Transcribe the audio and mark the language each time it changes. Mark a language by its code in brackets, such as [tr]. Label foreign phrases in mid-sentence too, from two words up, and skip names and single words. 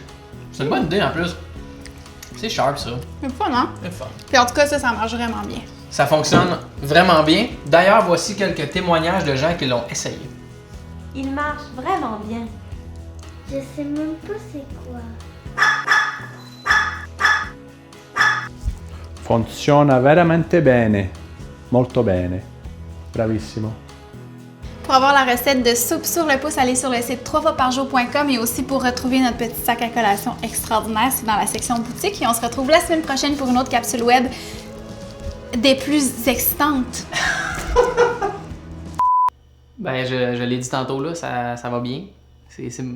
[fr] C'est une bonne idée en plus. C'est sharp ça. C'est fun, hein? C'est fun. Puis en tout cas, ça marche vraiment bien. Ça fonctionne vraiment bien. D'ailleurs, voici quelques témoignages de gens qui l'ont essayé. Il marche vraiment bien. Je sais même pas c'est quoi. [it] Funziona veramente bene, molto bene. Bravissimo. [fr] Pour avoir la recette de soupe sur le pouce, allez sur le site 3foisparjour.com et aussi pour retrouver notre petit sac à collation extraordinaire, c'est dans la section boutique. Et on se retrouve la semaine prochaine pour une autre capsule web des plus excitantes. Ben, je l'ai dit tantôt là, ça va bien.